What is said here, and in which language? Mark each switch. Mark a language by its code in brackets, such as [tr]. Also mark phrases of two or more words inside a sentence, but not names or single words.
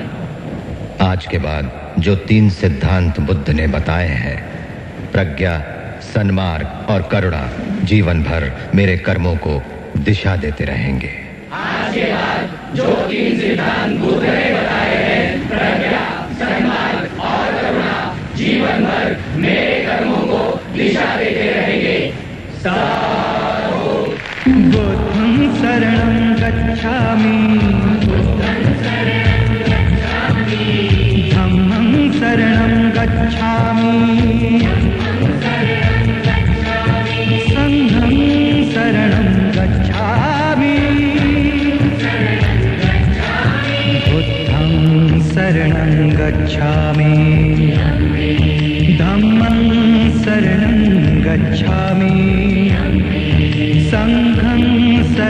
[hi] आज के बाद जो 3 सिद्धांत बुद्ध ने बताए हैं, प्रज्ञा, सन्मार्ग और करुणा, जीवन भर मेरे कर्मों को दिशा देते रहेंगे। आज के बाद जो 3 सिद्धांत बुद्ध ने बताए हैं, प्रज्ञा, सन्मार्ग और करुणा, जीवन भर मेरे कर्मों को दिशा देते रहेंगे। [pi] बुद्धं शरणं गच्छामि, धम्मं शरणं गच्छामि, संघं शरणं गच्छामि, बुद्धं शरणं गच्छामि, धम्मं शरणं गच्छामि, संघं